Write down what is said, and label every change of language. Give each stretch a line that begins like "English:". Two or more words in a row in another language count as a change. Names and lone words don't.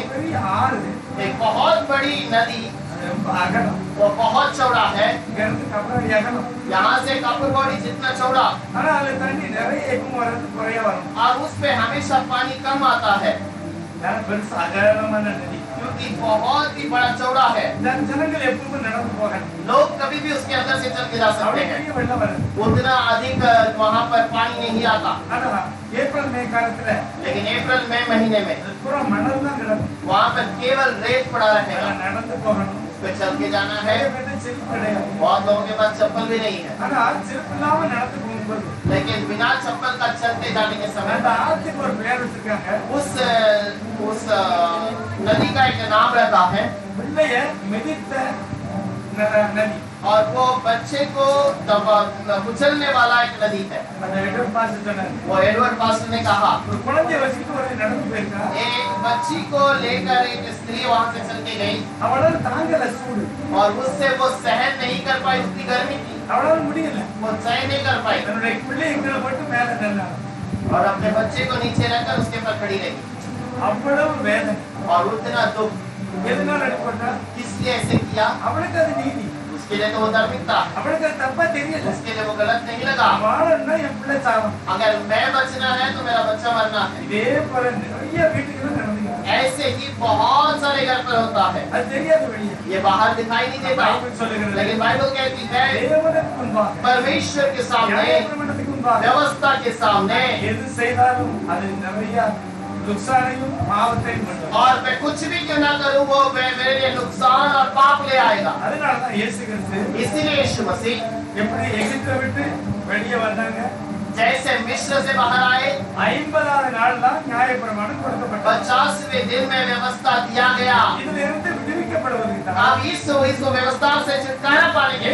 Tamil: பெரிய ஆறு,
Hindi: एक बहुत बड़ी नदी,
Tamil: அது ரொம்ப அகலம்.
Hindi: वो बहुत चौड़ा है,
Tamil: இங்க இருந்து கப்பலடி அகலம்.
Hindi: यहाँ से कापुरवाड़ी जितना चौड़ा,
Tamil: ஆனா அதுல தண்ணி நிறைய இருக்கும், வர்றது குறைய வரும்.
Hindi: और उस पे हमेशा पानी कम आता है
Tamil: ஏன்னா பெருசு அகலமான நதி.
Hindi: क्योंकि बहुत ही बड़ा चौड़ा है।
Tamil: ஜனங்கள் எப்பவுமே நடந்து போகணும்.
Hindi: लोग कभी भी उसके अंदर से चल के जा सकते
Tamil: அவ்வளவு
Hindi: हैं,
Tamil: பெரிய வெள்ளம் வருது.
Hindi: उतना अधिक वहाँ पर पानी नहीं आता।
Tamil: ஆனா ஏப்ரல் மே காலத்துல
Hindi: लेकिन अप्रैल मई महीने में
Tamil: அது பூரா மணல் தான் கிடக்கும்.
Hindi: वहाँ पर केवल रेत पड़ा रहेगा,
Tamil: அதெல்லாம் நடந்து போகணும்.
Hindi: उस पे चल के जाना है।
Tamil: நிறைய பேருக்கு செருப்பு கிடையாது.
Hindi: बहुत लोगों के पास चप्पल भी नहीं है,
Tamil: ஆனா செருப்பு இல்லாம நடந்து போகும்போது
Hindi: लेकिन बिना चप्पल का चलते जाने के समय
Tamil: அந்த ஆத்துக்கு ஒரு பேர் வச்சிருக்காங்க.
Hindi: उस नदी का एक नाम रहता है,
Tamil: பிள்ளைய மிதித்த நதி.
Hindi: और वो बच्चे को कुचलने वाला एक नदी है।
Tamil: அந்த எடர் பாஸ் சொன்னாங்க.
Hindi: वो एडवर्ड पास्टर ने कहा,
Tamil: ஒரு குழந்தைய வச்சுட்டு ஒரு நடந்து போயிருக்கா.
Hindi: एक बच्ची को लेकर एक स्त्री वहां से चल के गई
Tamil: அவளால தாங்கல சூடு.
Hindi: और उससे वो सहन नहीं कर पाई, उसकी गर्मी थी,
Tamil: அவளால முடியல.
Hindi: वो सहन नहीं कर पाई
Tamil: தன்னுடைய பிள்ளையை கீழே போட்டு மேல நின்னாங்க.
Hindi: और अपने बच्चे को नीचे रखकर उसके ऊपर खड़ी रही।
Tamil: அவ்வளவு வேதனை.
Hindi: और उतना दुख
Tamil: எதனால அடிப்பட்டா?
Hindi: किस लिए ऐसे किया?
Tamil: அவளுக்கு அது நீதி.
Hindi: उसके लिए तो वो धार्मिकता,
Tamil: அவளுக்கு அது தப்பா தெரியல.
Hindi: उसके लिए वो गलत नहीं लगा।
Tamil: வாழன்னா என் பிள்ளை சாவம்.
Hindi: अगर मैं बचना है तो मेरा बच्चा मरना है।
Tamil: இதே போல நிறைய வீட்டுக்குள்ள நடந்துக்கிறாங்க.
Hindi: ऐसे ही बहुत सारे घर पर होता है,
Tamil: அது தெரியாது வெளியே.
Hindi: ये बाहर दिखाई नहीं देता,
Tamil: பைபிள் சொல்லுகிறது.
Hindi: लेकिन बाइबल कहती है
Tamil: தேவனுக்கு முன்பாக,
Hindi: परमेश्वर के सामने,
Tamil: நியாயப்பிரமாணத்துக்கு முன்பாக
Hindi: व्यवस्था के सामने,
Tamil: எது செய்தாலும் அது நிறைய नुकसाனையும் பாவத்தையும் கொண்டு வரும்.
Hindi: और मैं कुछ भी क्यों ना करूं वो मेरे लिए नुकसान और पाप ले आएगा।
Tamil: அதனால தான் இயேசு கிறிஸ்து
Hindi: इसीलिए यीशु मसीह
Tamil: எப்படி எகிப்தை விட்டு வெளியே வந்தாங்க,
Hindi: जैसे मिस्र से बाहर आए,
Tamil: 50வது நாள்ல நியாயப்பிரமாணம் கொடுக்கப்பட்டது.
Hindi: 50वें दिन में व्यवस्था दिया गया।
Tamil: இதுல இருந்து விடுவிக்கப்படுவதற்கு தான்
Hindi: अब इस व्यवस्था से छुटकारा पाने के